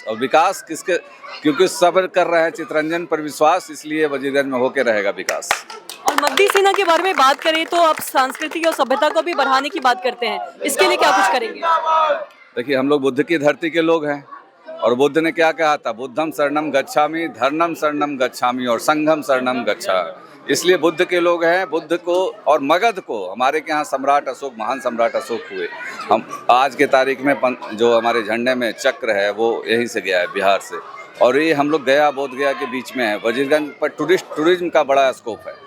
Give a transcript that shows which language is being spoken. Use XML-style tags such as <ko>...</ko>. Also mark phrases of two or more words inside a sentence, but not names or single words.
<hi>और विकास किसके, क्योंकि सब कर रहे हैं चितरंजन पर विश्वास, इसलिए वजीरगंज में होके रहेगा विकास। और मगधी सेना के बारे में बात करें तो आप संस्कृति और सभ्यता को भी बढ़ाने की बात करते हैं, इसके लिए क्या कुछ करेंगे? देखिए, हम लोग बुद्ध की धरती के लोग हैं और बुद्ध ने क्या कहा था?</hi> <pi>बुद्धम शरणम गच्छामि, धर्मम शरणम गच्छामि और संघम शरणम गच्छामि।</pi> <hi>इसलिए बुद्ध के लोग हैं। बुद्ध को और मगध को, हमारे के यहाँ सम्राट अशोक, महान सम्राट अशोक हुए। हम आज के तारीख में जो हमारे झंडे में चक्र है वो यहीं से गया है, बिहार से। और ये हम लोग गया बोध गया के बीच में है। वजीरगंज पर टूरिज्म का बड़ा स्कोप है।</hi>